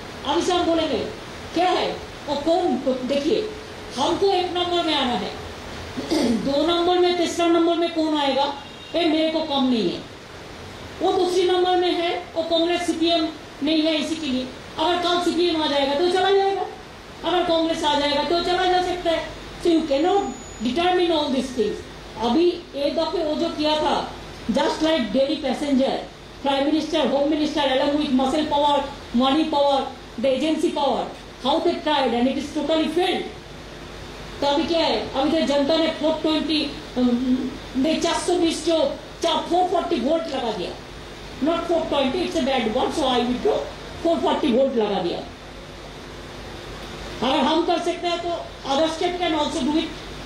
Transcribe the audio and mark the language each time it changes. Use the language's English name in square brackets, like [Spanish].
[Hindi] अभी से हम बोलेंगे क्या है और कौन। देखिए हमको 1 नंबर में आना है, 2 नंबर में, तीसरा नंबर में कौन आएगा ये मेरे को कम नहीं है। वो दूसरी नंबर में है, वो कांग्रेस सीपीएम नहीं है इसी के लिए। अगर कल सीपीएम आ जाएगा तो चला जाएगा, अगर कांग्रेस आ जाएगा तो चला जा सकता है। [English] So you can not determine all this things. [Hindi] अभी एक दफे वो जो किया था, [English] Just like daily passenger, prime minister, home minister along with muscle power, money power, the agency power, how they tried and it is totally failed। [Hindi] तो अभी क्या है, अभी तो जनता ने 420 नहीं 420 जो 440 वोल्ट लगा दिया, [English] not 420, it's a bad word so I withdraw, [Hindi] 440 volt लगा दिया। अगर हम कर सकते हैं तो [English] Other state can also do it.